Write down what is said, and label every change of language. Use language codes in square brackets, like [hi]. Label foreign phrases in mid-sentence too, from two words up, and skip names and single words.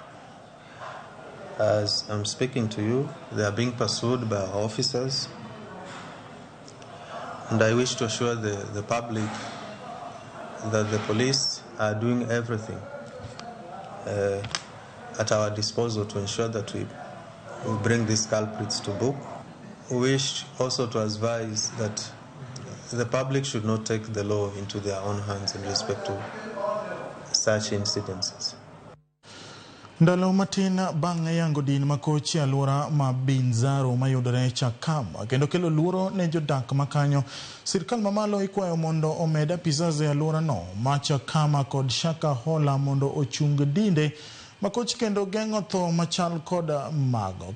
[en] As I'm speaking to you, they are being pursued by our officers, and I wish to assure the public that the police are doing everything at our disposal to ensure that we bring these culprits to book. We wish also to advise that the public should not take the law into their own hands in respect to such incidences. [luo] Ndalo matin bang' yango din makochi alwora ma Binzaro mayudore Chakama kendo kelo luoro ne jodak makanyo, sirkal mamalo ikwayo mondo omeda apisaze alwora no ma Chakama kod Shakahola mondo ochung dinde makochi kendo geng'o tho machal kod mago.